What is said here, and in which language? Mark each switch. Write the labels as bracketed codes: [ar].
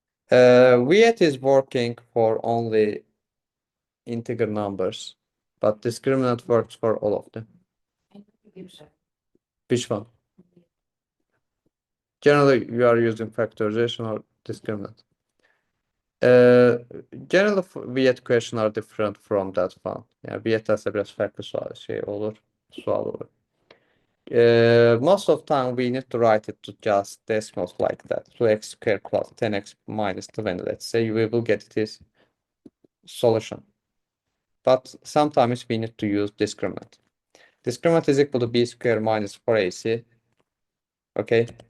[en] Viet is working for only integer numbers, but discriminant works for all of them. Which one? Generally, you are using factorization or discriminant. Generally, Viet question are different from that one. [tr] Yani Viet'te biraz farklı şey olur, sual olur. [en] Most of time we need to write it to just decimals like that. 2x squared plus 10x minus 20. Let's say we will get this solution. But sometimes we need to use discriminant. Discriminant is equal to b squared minus 4ac. Okay.